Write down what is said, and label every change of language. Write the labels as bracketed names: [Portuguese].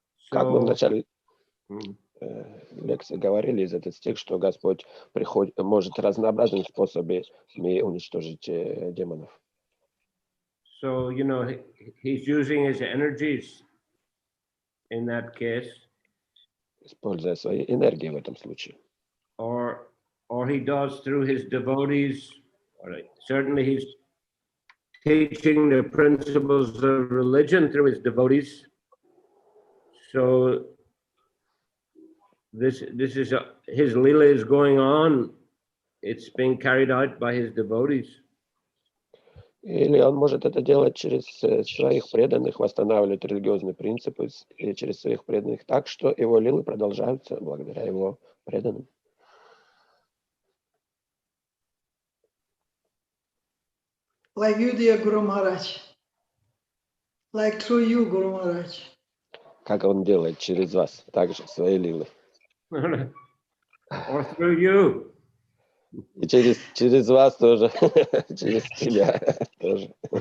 [Russian] Как мы в [English] So, [Russian] начале лекции говорили из этого стиха, что Господь может разнообразными способами уничтожить демонов. [English] so you know, he's using his energies in that case, [Russian] Используя свои энергии в этом случае. [English] or he does through his devotees. Certainly, he's teaching the principles of religion through his devotees. So this is his lila is going on. It's being carried out by his devotees. [Russian] Или он может это делать через своих преданных, восстанавливать религиозные принципы и через своих преданных так, что его лилы продолжаются благодаря его преданным. [English] Like you, dear Guru Maharaj. Like through you, Guru Maharaj. [Russian] Как он делает через вас, также свои лилы. [English] Or through you. [Russian] И через вас тоже, через тебя тоже.